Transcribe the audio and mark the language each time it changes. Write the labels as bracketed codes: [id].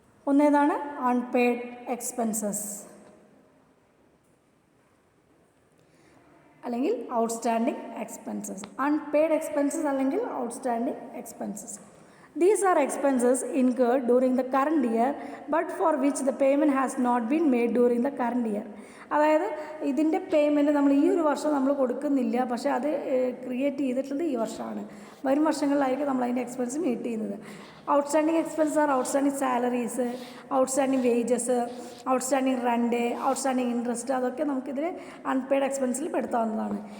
[ml] ഒന്നേതാണ് unpaid expenses അല്ലെങ്കിൽ outstanding expenses. Unpaid expenses അല്ലെങ്കിൽ outstanding expenses. [en] These are expenses incurred during the current year but for which the payment has not been made during the current year. [ml] അതായത് ഇതിൻ്റെ payment നമ്മൾ ഈ ഒരു വർഷം നമ്മൾ കൊടുക്കുന്നില്ല, പക്ഷേ അത് ക്രിയേറ്റ് ചെയ്തിട്ടുള്ളത് ഈ വർഷമാണ്. വരും വർഷങ്ങളിലായിരിക്കും നമ്മൾ അതിൻ്റെ എക്സ്പെൻസ് മീറ്റ് ചെയ്യുന്നത്. [en] outstanding expense are outstanding salaries, outstanding wages, outstanding rent, outstanding interest, [ml] അതൊക്കെ നമുക്കിതിൽ അൺപെയ്ഡ് എക്സ്പെൻസിൽ പെടുത്താവുന്നതാണ്.